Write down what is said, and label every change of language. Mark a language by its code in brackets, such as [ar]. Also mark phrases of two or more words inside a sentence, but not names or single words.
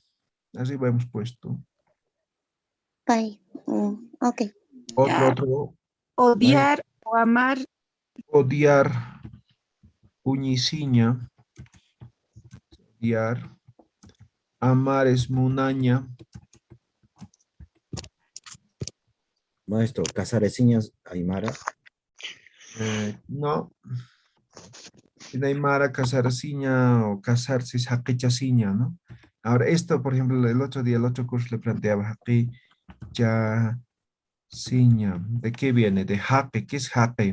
[es] Arriba hemos puesto. Pai. Ok. Otro. Odiar o amar. Odiar. Uñiciña. Odiar. Amar es munaña. [ay] Maestro, casareciñas aymara. [es] No. En Aymara, casarciña o casarse es jaquechasiña, ¿no? Ahora, esto, por ejemplo, el otro día, el otro curso le planteaba jaquechasiña. ¿De qué viene? De jaque. ¿Qué es jaque?